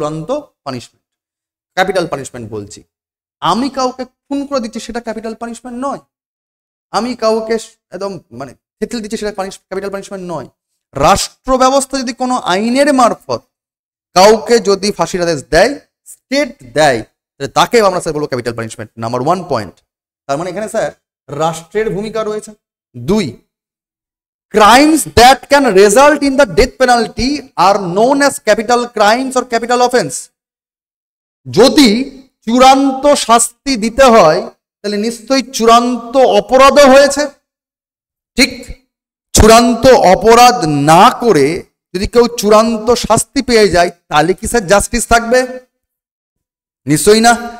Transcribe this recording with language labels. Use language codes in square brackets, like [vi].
[bn] চূড়ান্ত punishment, capital punishment বলছি। আমি কাউকে খুন করে দিচ্ছি সেটা ক্যাপিটাল পানিশমেন্ট নয়, আমি কাউকে একদম মানে থেতলে দিচ্ছি সেটা ক্যাপিটাল পানিশমেন্ট নয়। রাষ্ট্র ব্যবস্থা যদি কোনো আইনের মারফত কাউকে যদি ফাঁসির আদেশ দেয়, স্টেট দেয়, তাকে আমরা স্যার বলবো ক্যাপিটাল পানিশমেন্ট। Number 1 point. তার মানে এখানে স্যার রাষ্ট্রের ভূমিকা রয়েছে। [en] 2, crimes that can result in the death penalty are known as capital crimes or capital offense. [bn] যদি চূড়ান্ত শাস্তি দিতে হয় তাহলে নিশ্চয়ই চূড়ান্ত অপরাধও হয়েছে। ঠিক, চূড়ান্ত অপরাধ না করে যদি কেউ চূড়ান্ত শাস্তি পেয়ে যায় তাহলে কি স্যার জাস্টিস থাকবে? নিশ্চয়ই না।